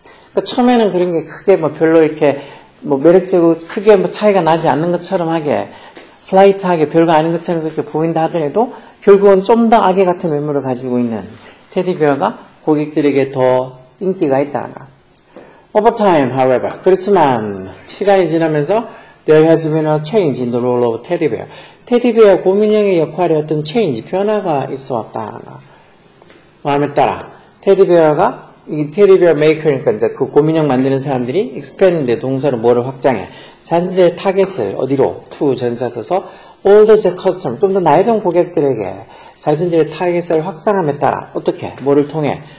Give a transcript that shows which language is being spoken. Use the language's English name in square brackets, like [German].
[Korean] 그러니까 처음에는 그런 게 크게 뭐 별로 이렇게 뭐 매력적이고 크게 뭐 차이가 나지 않는 것처럼 하게 슬라이트하게 별거 아닌 것처럼 그렇게 보인다 하더라도 결국은 좀 더 악의 같은 외모를 가지고 있는 테디베어가 고객들에게 더 인기가 있다는 거. [English] Over time, however, [Korean] 그렇지만 시간이 지나면서 [English] there has been a change in the role of teddy bear. [Korean] 테디베어 고민형의 역할에 어떤 change, 변화가 있어 왔다는 거. 마음에 따라 테디베어가 이 테디베어 메이커니까 이제 그 고민형 만드는 사람들이 expand 동사로 뭐를 확장해. 자신들의 타겟을 어디로? to 전사 써서 [English] all the customer, [Korean] 좀 더 나이 든 고객들에게 자신들의 타겟을 확장함에 따라 어떻게? 뭐를 통해?